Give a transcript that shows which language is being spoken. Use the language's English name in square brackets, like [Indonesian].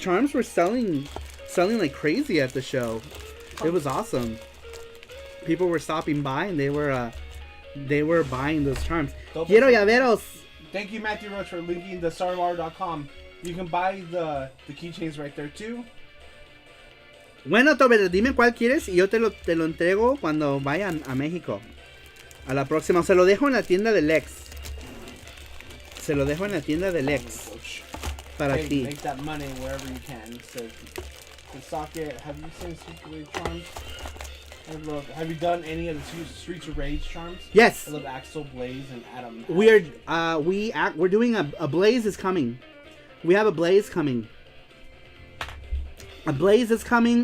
[English] Charms were selling like crazy at the show. It was awesome. People were stopping by and they were buying those charms. [Spanish] Quiero llaveros. [English] Thank you, Matthew Roach, for linking the SaruPro.com. You can buy the keychains right there too. [Spanish] Bueno, Tober, dime cuál quieres y yo te lo entrego cuando vayan a México. A la próxima. Se lo dejo en la tienda de Lex. Se lo dejo en la tienda de Lex. Para ti. [English] Make that money wherever you can. So, the socket, have you seen Streets of Rage charms? Have you done any of the Streets of Rage charms? Yes. I love Axel, Blaze, and Adam. We're doing a Blaze is coming. We have a Blaze coming. A Blaze is coming.